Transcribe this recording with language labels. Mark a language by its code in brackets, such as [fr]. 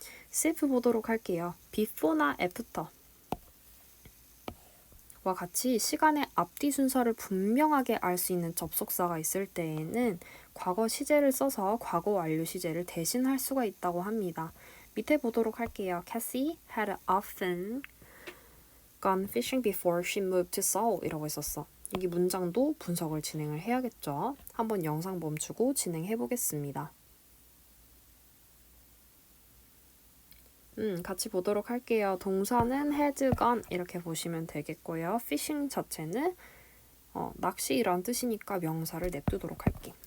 [ko] CF 보도록 할게요. before나 after 와 같이 시간의 앞뒤 순서를 분명하게 알 수 있는 접속사가 있을 때에는 과거 시제를 써서 과거 완료 시제를 대신할 수가 있다고 합니다. 밑에 보도록 할게요. [en] Cassie had often gone fishing before she moved to Seoul [ko] 이라고 했었어. 여기 문장도 분석을 진행을 해야겠죠. 한번 영상 멈추고 진행해 보겠습니다. 같이 보도록 할게요. 동사는 had gone 이렇게 보시면 되겠고요. fishing 자체는 낚시란 뜻이니까 명사를 냅두도록 할게.